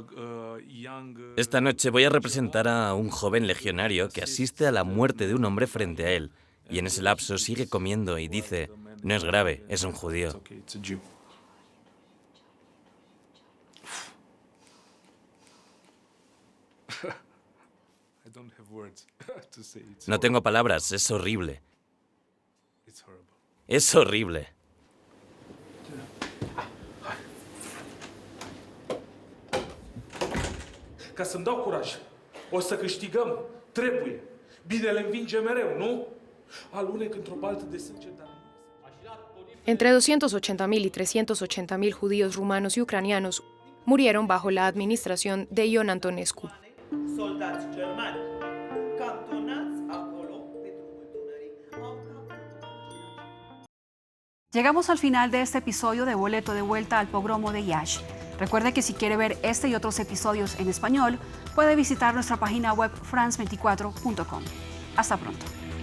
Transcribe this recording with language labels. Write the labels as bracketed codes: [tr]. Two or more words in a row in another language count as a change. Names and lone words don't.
[es] Esta noche voy a representar a un joven legionario que asiste a la muerte de un hombre frente a él, y en ese lapso sigue comiendo y dice, no es grave, es un judío. No tengo palabras, es horrible. Es horrible. [ro] Ca să-mi dau curaj. O să câștigăm. Trebuie. Binele învinge mereu, nu? Alunec într-o baltă de sânge, dar... [es] Entre 280.000 y 380.000 judíos rumanos y ucranianos murieron bajo la administración de Ion Antonescu. [ro] Soldați germani cantonați acolo pe drumul Dunării au [es] Llegamos al final de este episodio de Boleto de Vuelta al Pogromo de Iași. Recuerde que si quiere ver este y otros episodios en español, puede visitar nuestra página web france24.com. Hasta pronto.